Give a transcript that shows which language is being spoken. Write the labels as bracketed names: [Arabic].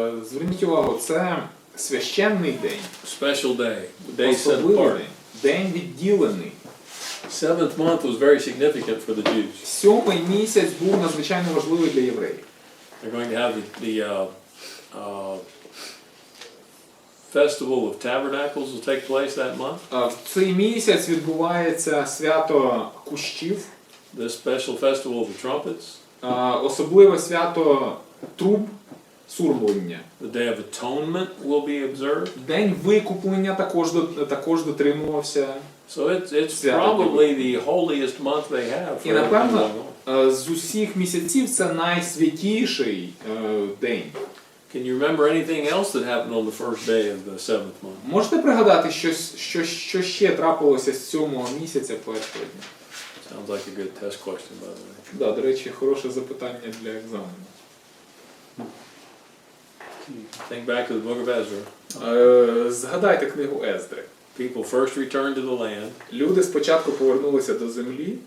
[Ukrainian] Зверніть увагу, це священний день. [English] Special day. Day set [Ukrainian] Особливий [English] apart. [Ukrainian] день. День відділений. [English] 7th month was very significant for the Jews. [Ukrainian] 7-й місяць був надзвичайно важливий для євреїв. [English] They're going to have the Festival of Tabernacles will take place that month. [Ukrainian] В цей місяць відбувається свято кущів, [English] The special festival of the trumpets. [Ukrainian] особливе свято труб, сурмлення. [English] The Day of Atonement will be observed. [Ukrainian] День викуплення також дотримувався. [English] So it's probably the holiest month they have. [Ukrainian] І напевно, з усіх місяців це найсвятіший день. [English] Can you remember anything else that happened on the first day of the 7th month? [Ukrainian] Можете пригадати, що ще трапилося з 7-го місяця першого дня? [English] Sounds like a good test question, by the way. [Ukrainian] Да, до речі, хороше запитання для екзамену. [English] Think back to the book of Ezra. [Ukrainian] Згадайте книгу Ездри. [English] People first returned to the land. [Ukrainian] Люди спочатку повернулися до землі.